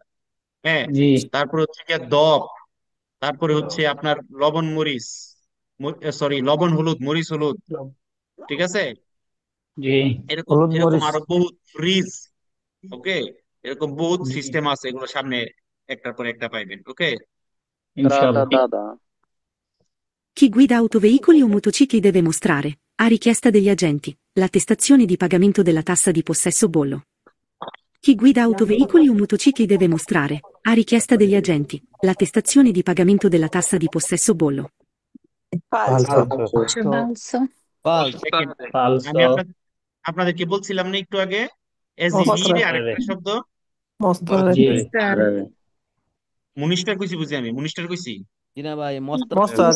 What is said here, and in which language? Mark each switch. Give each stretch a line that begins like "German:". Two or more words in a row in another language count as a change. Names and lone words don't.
Bangla: হ্যাঁ, তারপরে হচ্ছে গিয়ে দপ, তারপরে হচ্ছে আপনার লবণ মরিচ, সরি লবণ হলুদ মরিচ হলুদ, ঠিক আছে? জি। এরকম হলুদ এরকম মরিচ। আরো বহুত ফ্রিজ। ওকে, এরকম বহুত সিস্টেম আছে, এগুলো সামনে একটার পর একটা পাইবেন। ওকে,
Italian: Chi guida autoveicoli o motocicli deve mostrare, a richiesta degli agenti, l'attestazione di pagamento della tassa di possesso bollo. Chi guida autoveicoli o motocicli deve mostrare, a richiesta degli agenti, l'attestazione di pagamento della tassa di possesso bollo. Falso. Falso. পালস
Bangla: দেখেন, আমি
Italian: Falso.
Bangla: আপনাদেরকে বলছিলাম না একটু আগে, এজিভির আরেকটা শব্দ
Italian: Mostrare. Mostrare.
Bangla: মুনিস্টার কইছি, বুঝি আমি মুনিস্টার কইছি? কিনা ভাই
Italian: Mostrare.